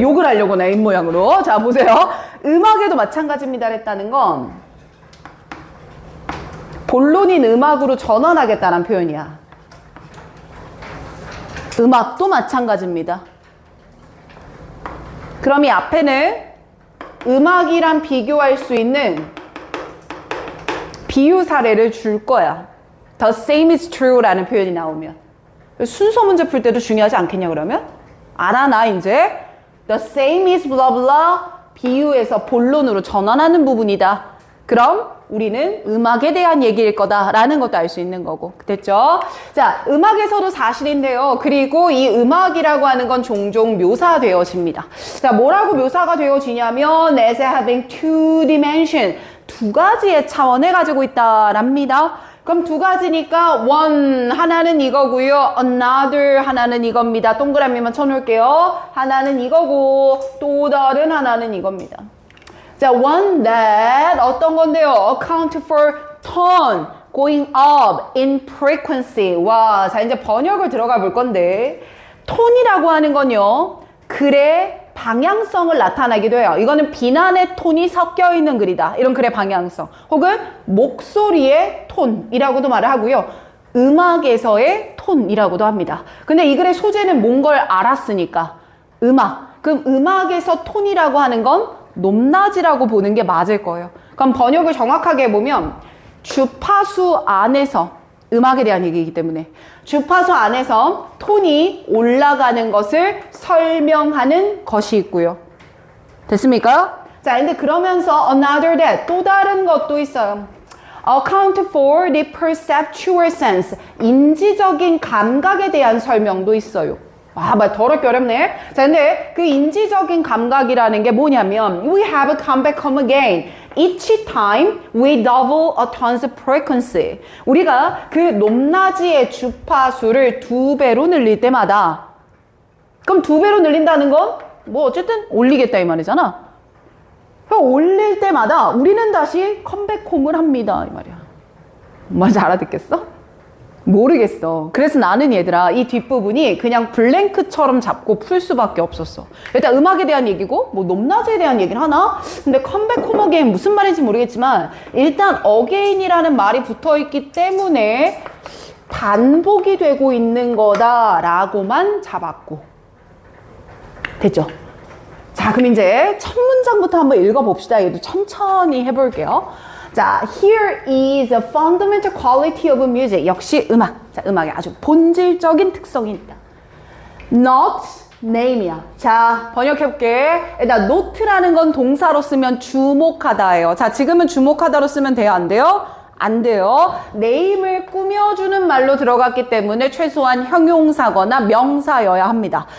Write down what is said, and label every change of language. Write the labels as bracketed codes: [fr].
[ko] 욕을 하려고 내 입모양으로. 자, 보세요. 음악에도 마찬가지입니다 했다는 건 본론인 음악으로 전환하겠다는 표현이야. 음악도 마찬가지입니다. 그럼 이 앞에는 음악이랑 비교할 수 있는 비유 사례를 줄 거야. [en] The same is true [ko] 라는 표현이 나오면. 순서 문제 풀 때도 중요하지 않겠냐 그러면? 알아 나 이제 [en] The same is blah blah [ko] 비유에서 본론으로 전환하는 부분이다. 그럼 우리는 음악에 대한 얘기일 거다라는 것도 알 수 있는 거고. 됐죠? 자, 음악에서도 사실인데요. 그리고 이 음악이라고 하는 건 종종 묘사되어집니다. 자, 뭐라고 묘사가 되어지냐면 [en] as having two dimension, [ko] 두 가지의 차원을 가지고 있다랍니다. 그럼 두 가지니까 one 하나는 이거고요. another 하나는 이겁니다. 동그라미만 쳐놓을게요. 하나는 이거고 또 다른 하나는 이겁니다. 자, one that 어떤 건데요? [en] account for tone going up in frequency. [ko] 와, 자 이제 번역을 들어가 볼 건데 톤이라고 하는 건요. 글의 방향성을 나타내기도 해요. 이거는 비난의 톤이 섞여 있는 글이다. 이런 글의 방향성. 혹은 목소리의 톤이라고도 말을 하고요. 음악에서의 톤이라고도 합니다. 근데 이 글의 소재는 뭔 걸 알았으니까 음악. 그럼 음악에서 톤이라고 하는 건 높낮이라고 보는 게 맞을 거예요. 그럼 번역을 정확하게 해보면 주파수 안에서 음악에 대한 얘기이기 때문에 주파수 안에서 톤이 올라가는 것을 설명하는 것이 있고요. 됐습니까? 자, 근데 그러면서 another that 또 다른 것도 있어요. [en] account for the perceptual sense [ko] 인지적인 감각에 대한 설명도 있어요. 아, 말 더럽게 어렵네. 자, 근데 그 인지적인 감각이라는 게 뭐냐면 [en] we have a come back, come again. Each time we double a tone's frequency. [ko] 우리가 그 높낮이의 주파수를 2배로 늘릴 때마다 그럼 2배로 늘린다는 건 뭐 어쨌든 올리겠다 이 말이잖아. 그럼 올릴 때마다 우리는 다시 컴백홈을 합니다 이 말이야. 뭔지 알아듣겠어? 모르겠어. 그래서 나는 얘들아 이 뒷부분이 그냥 블랭크처럼 잡고 풀 수밖에 없었어. 일단 음악에 대한 얘기고 뭐 높낮이에 대한 얘기를 하나? 근데 컴백 홈 어게인 무슨 말인지 모르겠지만 일단 어게인이라는 말이 붙어있기 때문에 반복이 되고 있는 거다라고만 잡았고. 됐죠? 자, 그럼 이제 첫 문장부터 한번 읽어봅시다. 얘도 천천히 해볼게요. [en] 자, here is a fundamental quality of music. [ko] 역시 음악. 자, 음악의 아주 본질적인 특성이 있다. Not name이야. 자, 번역해볼게. 일단 note라는 건 동사로 쓰면 주목하다예요. 자, 지금은 주목하다로 쓰면 돼요? 안 돼요? 안 돼요. name을 꾸며주는 말로 들어갔기 때문에 최소한 형용사거나 명사여야 합니다.